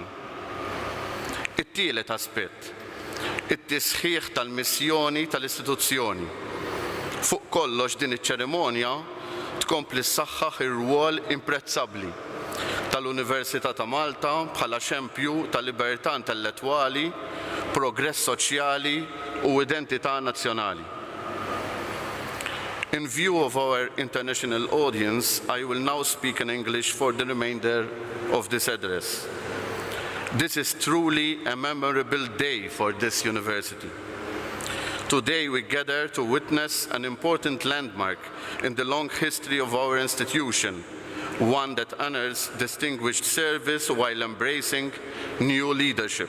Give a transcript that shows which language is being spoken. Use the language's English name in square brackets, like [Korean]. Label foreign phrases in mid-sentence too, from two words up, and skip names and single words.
[Maltese] It-tielet aspett, it-tisħiħ tal-missjoni tal-istituzzjoni. Fuq kollox din iċ-ċerimonja tkompli ssaħħaħ ir-rwol imprezzabbli tal-Università ta' Malta bħala xempju tal-libertà intellettwali, progress soċjali u identità nazzjonali. [English] In view of our international audience, I will now speak in English for the remainder of this address. This is truly a memorable day for this university. Today we gather to witness an important landmark in the long history of our institution, one that honors distinguished service while embracing new leadership.